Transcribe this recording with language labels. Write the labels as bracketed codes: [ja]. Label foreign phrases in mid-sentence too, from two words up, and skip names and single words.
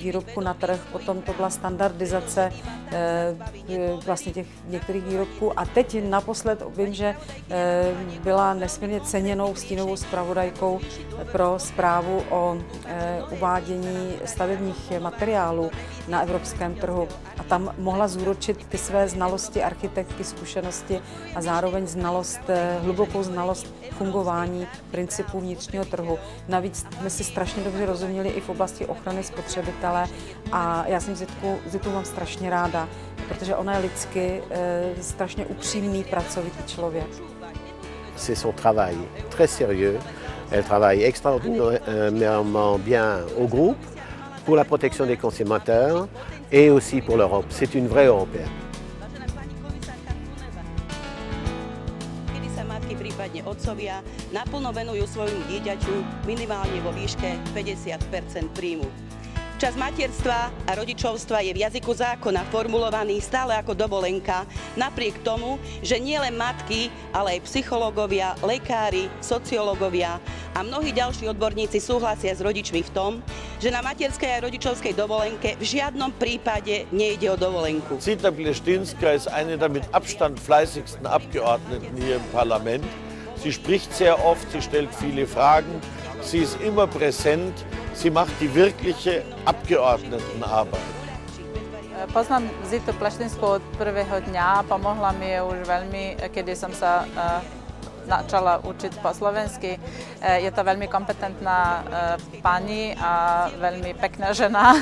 [cs] výrobku na trh, potom to byla standardizace vlastně těch některých výrobků a teď naposled vím, že byla nesmírně ceněnou stínovou zpravodajkou pro zprávu o uvádění stavebních materiálů na evropském trhu a tam mohla zúročit ty své znalosti architektky, zkušenosti a zároveň hlubokou znalost fungování principů vnitřního trhu. Navíc jsme si strašně dobře rozuměli i v oblasti ochrany spotřebitele a já jsem Zitu mám strašně ráda, protože ona je lidsky strašně upřímný, pracovitý člověk. [fr] C'est son travail très sérieux. Elle travaille extraordinairement bien au groupe pour la protection des consommateurs et aussi pour l'Europe. C'est une vraie Européenne. [sk] Kedy sa matky, prípadne otcovia, naplno venujú svojmu dieťaťu minimálne vo výške 50% príjmu. Čas materstva a rodičovstva je v jazyku zákona formulovaný stále ako dovolenka, napriek tomu, že nielen matky, ale aj psychológovia, lekári, sociológovia a mnohí ďalší odborníci súhlasia s rodičmi v tom, že na materskej a rodičovskej dovolenke v žiadnom prípade nejde o dovolenku. [de] Zita Pleštinska ist eine der mit Abstand fleißigsten Abgeordneten hier im Parlament. Sie spricht sehr oft, sie stellt viele Fragen, sie ist immer präsent. Sie macht die wirkliche Abgeordnetenarbeit. [sk] Poznám Zitu Pleštinskú od prvého dňa, pomohla mi je už veľmi, kedy som sa začala učiť po slovensky. Je to veľmi kompetentná pani a veľmi pekná žena.